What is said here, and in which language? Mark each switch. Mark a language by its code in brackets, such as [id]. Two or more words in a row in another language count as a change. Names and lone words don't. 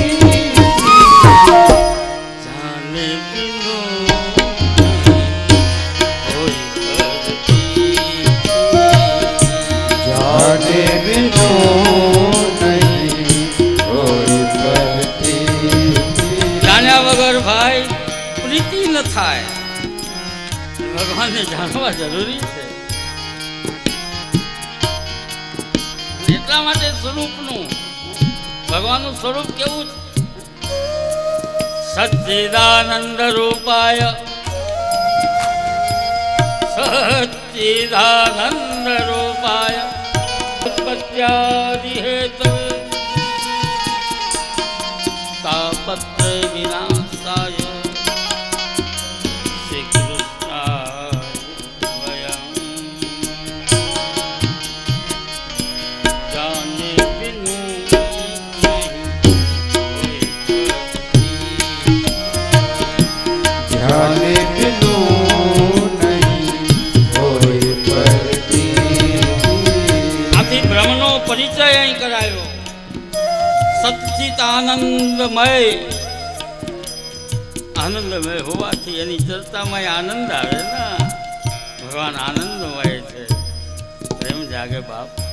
[awa] जाने बिनु होई परती जाने बिनु नहीं होई परती [gu] જાણ્યા વગર ભાઈ પ્રીતિ ન થાય. ભગવાનને જાણવા જરૂરી છે. એટલા માટે સ્વરૂપનું ભગવાનનું સ્વરૂપ કેવું? [sa] સચ્ચિદાનંદ રૂપાય સચ્ચિદાનંદ રૂપાય ઉત્પત્ત્યાદિ હેતવે તાપત્રય વિનાશાય શ્રી કૃષ્ણાય વયમ. [awa] जाने बिनु जाने बिनु नहीं होए परती [gu] આથી બ્રહ્મનો પરિચય અહીં કરાયો. સચ્ચિત આનંદમય, આનંદમય હોવાથી એની ચર્ચામાં આનંદ આવે ને. ભગવાન આનંદમય છે, પ્રેમ જાગે બાપ.